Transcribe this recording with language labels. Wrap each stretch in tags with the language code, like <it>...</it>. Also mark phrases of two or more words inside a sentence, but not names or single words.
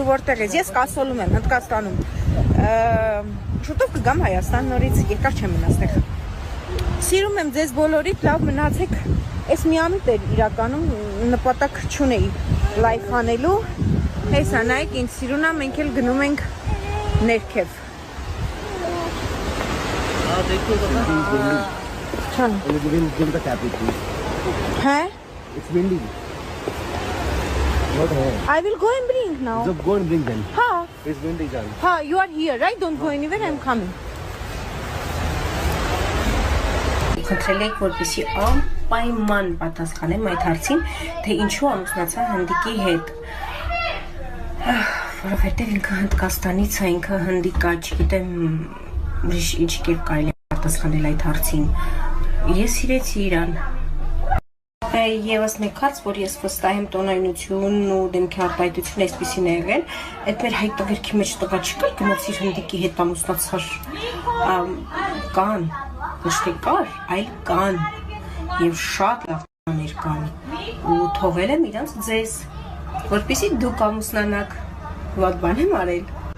<hy>որտեղ ես, ես կասոլում եմ Հնդկաստանում, շուտով կգամ Հայաստան նորից, երկար չեմ մնա ստեղ։ Սիրում եմ ձեզ բոլորիդ, լավ մնացեք, ես մի ամիտ էր իրականում նպատակ չունեի լայվ անելու, հեսա նայեք ինձ սիրուն է, մենք էլ գնում ենք ներքև։ Չան։ Հա?</hy> <en>It's windy. Not here. I will go and bring now. Just go and bring them. Ha, It's windy, John. ha, you are here, right? Don't go anywhere, I'm coming.</en> <hy>Խնդրել եք, որպեսզի անպայման պատասխանեմ այդ հարցին, թե ինչու ամուսնացա հնդիկի հետ։ Որովհետև ինքը Հնդկաստանից է, ինքը հնդիկ է, չգիտեմ ուրիշ ինչ կերպ կարելի է պատասխանել այդ հարցին։ Ես սիրեցի իրան։ Եվս մեկ հարց, որ ես վստահ եմ տոնայնությունն ու դեմքի արտահայտությունը այսպեսին է եղել, այդ մեր հայտովերքի մեջ տղա չկար, գնացիր հնդիկի հետ ամուսնացար, կան, ոչ թե կար, այլ կան, և շատ լավ տղաներ կան, ու թողել եմ իրանց ձեզ, որպեսզի դուք ամուսնանաք, վատ բան եմ արել։</hy>